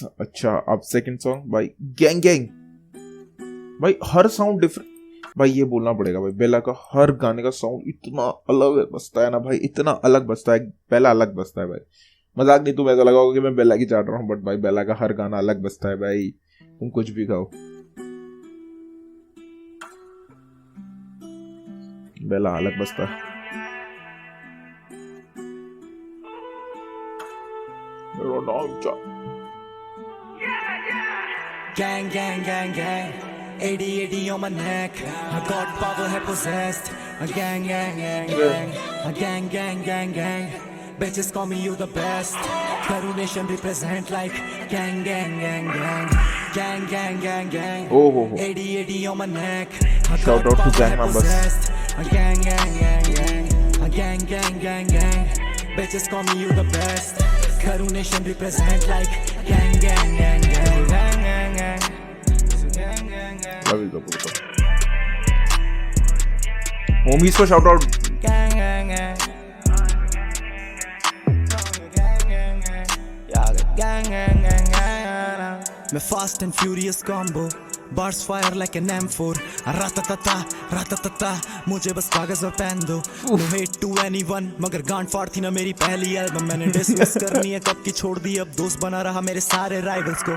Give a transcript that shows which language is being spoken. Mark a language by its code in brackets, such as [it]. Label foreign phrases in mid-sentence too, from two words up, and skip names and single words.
[hi] अच्छा अब [en] second song [hi] भाई, [en] gang gang, [hi] भाई हर [en] sound different [hi] भाई, ये बोलना पड़ेगा भाई, बेला का हर गाने का साउंड इतना अलग बजता है ना भाई, इतना अलग बजता है, बेला अलग बजता है भाई, मजाक नहीं, तुम ऐसा लगा होगा कि मैं बेला की चाट रहा हूँ, बट भाई बेला का हर गाना अलग बजता है भाई, तुम कुछ भी खाओ, बेला अलग बजता है। [en] Gang, gang, gang, gang. 80 on my neck. I got power, है possessed. A gang, gang, gang, gang. A gang, gang, gang, gang. Bitches call me you the best. Karu nation represent like gang, gang, gang, gang. Gang, gang, gang, gang. Oh. 80 on my neck. Shout out to gang members. A gang, gang, gang, gang. A gang, gang, gang, gang. Bitches call me you the best. Karu nation represent like gang, gang, gang, gang. Gang, gang, gang. [hi] होमीज को [en] shout out. [hi] मैं फास्ट एंड फ्यूरियस कॉम्बो, [en] bars fire like an M4, [hi] राता मुझे बस कागज और पेन दो, [en] no hate to anyone, [hi] मगर गांड फाड़ थी ना मेरी पहली एल्बम, मैंने डिसमिस करनी है कब की छोड़ दी, अब दोस्त बना रहा मेरे सारे राइवल्स को।